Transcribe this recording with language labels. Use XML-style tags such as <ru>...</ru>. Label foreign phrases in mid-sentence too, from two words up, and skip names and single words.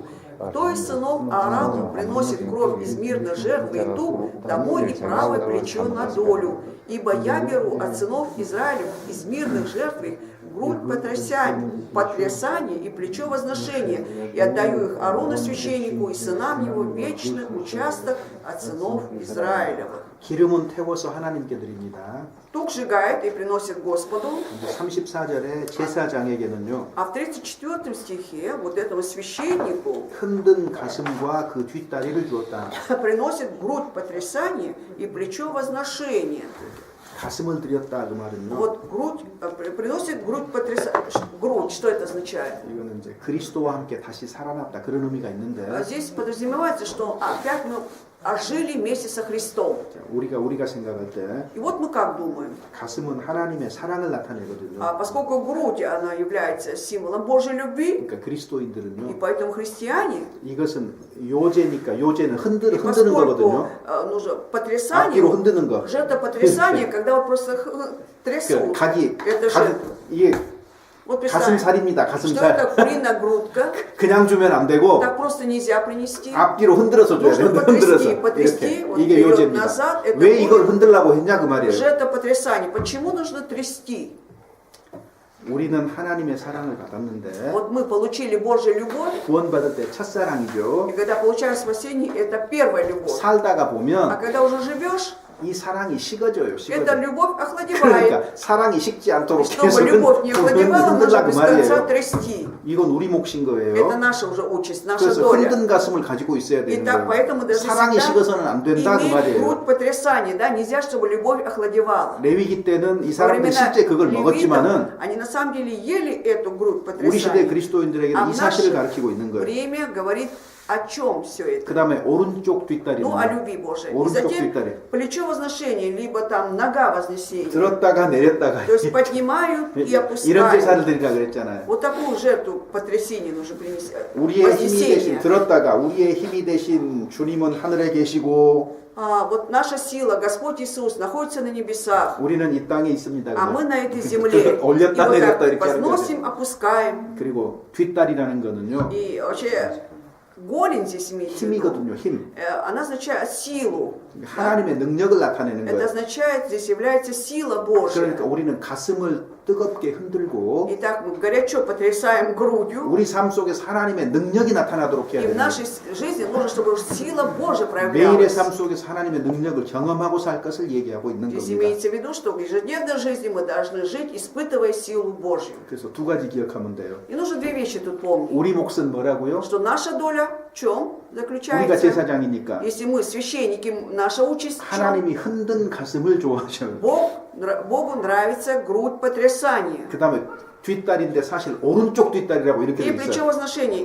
<ru>Кто из сынов Аарону приносит кровь из мирной жертвы и тук, тому и правое плечо на долю. Ибо я беру от сынов Израилев из мирных жертв их грудь потрясания и плечо возношения, и отдаю их Аарону священнику и сынам его вечный участок от сынов Израилевых.</ru> <ko>기름은 태워서 하나님께 드립니다.</ko> <ru>Тук сжигает и приносит Господу.</ru> <ko>34절에 제사장에게는요.</ko> <ru>А в 34 стихе вот этому священнику</ru> <ko>흔든 가슴과 그 뒷다리를 주었다.</ko> <ru>приносит грудь потрясания и плечо возношения.</ru> <ko>가슴을 드렸다 그 말은요.</ko> <ru>Вот грудь, приносит грудь потрясания. Грудь, что это означает?</ru> <ko>이거는 이제 그리스도와 함께 다시 살아났다 그런 의미가 있는데.</ko> <ru>Здесь подразумевается, что опять мы ожили вместе со Христом.</ru> <ko>우리가 생각할 때</ko> <ru>И вот мы как думаем?</ru> <ko>가슴은 하나님의 사랑을 나타내거든요.</ko> <ru>Поскольку грудь, она является символом Божьей любви,</ru> <ko>그러니까</ko> <ru>и</ru> <ko>그리스도인들은요.</ko> <ru>поэтому христиане,</ru> <ko>이것은 요제니까 요제는</ko> <ru>и</ru> <ko>흔드는</ko> <ru>поскольку</ru> <ko>거거든요.</ko> <ru>нужно</ru> <ko>앞뒤로</ko> <ru>потрясание,</ru> <ko>흔드는 거.</ko> <ru>жертва потрясания, когда вот просто трясут.</ru> <ko>각이</ko> <ru>Это же,</ru> <ko>이게</ko> <ru>вот представь,</ru> <ko>가슴살입니다.</ko> <ru>что</ru> <ko>가슴살.</ko> <ru>это куриная грудка,</ru> <ko>그냥 주면 안 되고</ko> <ru>так просто нельзя принести.</ru> <ko>앞뒤로 흔들어서 줘야 돼요.</ko> <ru>нужно</ru> <ko>흔들어서</ko> <ru>потрясти,</ru> <ko>이렇게.</ko> <ru>вот</ru> <ko>이게</ko> <ru>вперед,</ru> <ko>요제입니다.</ko> <ru>назад, это</ru> <ko>왜 이걸</ko> <ru>будет</ru> <ko>흔들라고 했냐 그 말이에요.</ko> <ru>жертва потрясания. Почему нужно трясти?</ru> <ko>우리는 하나님의 사랑을 받았는데</ko> <ru>Вот мы получили Божью любовь,</ru> <ko>구원받을 때 첫사랑이죠.</ko> <ru>и когда получаем спасение, это первая любовь.</ru> <ko>살다가</ko> <ru>А</ru> <ko>보면</ko> <ru>когда уже живешь,</ru> <ko>이 사랑이 식어져요.</ko> <ru>эта</ru> <ko>식어져.</ko> <ru>любовь охладевает.</ru> <ko>그러니까 사랑이 식지 않도록</ko> <ru>Чтобы</ru> <ko>계속</ko> <ru>любовь не охладевала, нужно</ru> <ko>흔들라 그</ko> <ru>без конца</ru> <ko>말이에요.</ko> <ru>трясти.</ru> <ko>이건 우리 몫인</ko> <ru>Это</ru> <ko>거예요.</ko> <ru>наша уже участь, наша</ru> <ko>그래서</ko> <ru>доля.</ru> <ko>흔든 가슴을 가지고 있어야 되는</ko> <ru>Итак,</ru> <ko>거예요.</ko> <ru>поэтому даже</ru> <ko>사랑이 식어서는 안 된다 그</ko> <ru>иметь</ru> <ko>말이에요.</ko> <ru>грудь потрясания, да, нельзя, чтобы любовь охладевала.</ru> <ko>레위기 때는 이</ko> <ru>Во</ru> <ko>사람들</ko> <ru>времена</ru> <ko>실제 그걸</ko> <ru>левитов,</ru> <ko>먹었지만은</ko> <ru>они на самом деле ели эту грудь</ru> <ko>우리 시대</ko> <ru>потрясания.</ru> <ko>그리스도인들에게는 이</ko> <ru>в</ru> <ko>사실을</ko> <ru>наше</ru> <ko>가르치고 있는 거예요.</ko> <ru>время говорит о чем все это?</ru> <ko>그 다음에 오른쪽 뒷다리는</ko> <ru>Ну, о любви Божией. И</ru> <ko>오른쪽</ko> <ru>затем</ru> <ko>뒷다리</ko> <ru>плечо возношения, либо там нога вознесения.</ru> <ko>들었다가 내렸다가</ko> <ru>То есть поднимают и</ru> <ko>이런</ko> <ru>опускают.</ru> <ko>제사를 드리라 그랬잖아요.</ko> <ru>Вот такую жертву потрясения нужно принести.</ru> <ko>우리의 힘이 대신</ko> <ru>Вознесение.</ru> <ko>들었다가 우리의 힘이 대신 주님은 하늘에 계시고</ko> <ru>Вот наша сила, Господь Иисус, находится на небесах,</ru> <ko>우리는 이 땅에 있습니다.</ko> <ru>а мы на этой земле. И</ru> <ko>올렸다</ko> <ru>вот</ru> <ko>내렸다</ko> <ru>так</ru> <ko>이렇게 하는 거죠.</ko> <ru>возносим, опускаем.</ru> <ko>그리고 뒷다리라는 거는요</ko> <ru>И вообще голень здесь имеется в виду.</ru> <ko>힘이거든요. 힘.</ko> <ru>Она означает силу.</ru> <ko>하나님의 능력을 나타내는</ko> <ru>Это</ru> <ko>거예요.</ko> <ru>означает, здесь является сила Божья.</ru> <ko>그러니까 우리는 가슴을 뜨겁게 흔들고</ko> <ru>Итак, мы горячо потрясаем грудью.</ru> <ko>우리 삶 속에서 하나님의 능력이 나타나도록 해야</ko> <ru>И в</ru> <ko>돼요.</ko> <ru>нашей жизни нужно, чтобы сила Божья</ru> <ko>매일의</ko> <ru>проявлялась.</ru> <ko>삶 속에서 하나님의 능력을 경험하고 살 것을 얘기하고 있는</ko> <ru>Здесь</ru> <ko>겁니다.</ko> <ru>имеется в виду, что в ежедневной жизни мы должны жить, испытывая силу Божью.</ru> <ko>그래서 두 가지 기억하면 돼요.</ko> <ru>И нужно две вещи тут помнить.</ru> <ko>우리 몫은 뭐라고요?</ko> <ru>Что наша доля в чем</ru> <ko>우리가</ko> <ru>заключается?</ru> <ko>제사장이니까</ko> <ru>Если мы священники, наша участь в чем?</ru> <ko>하나님이 흔든 가슴을 좋아하셔요.</ko> <ru>Богу нравится грудь потрясания.</ru> <ko>그 다음에 뒷다리인데 사실 오른쪽 뒷다리라고 이렇게</ko> <ru>И</ru> <ko>돼</ko> <ru>плечо</ru> <ko>있어요.</ko> <ru>возношения.</ru>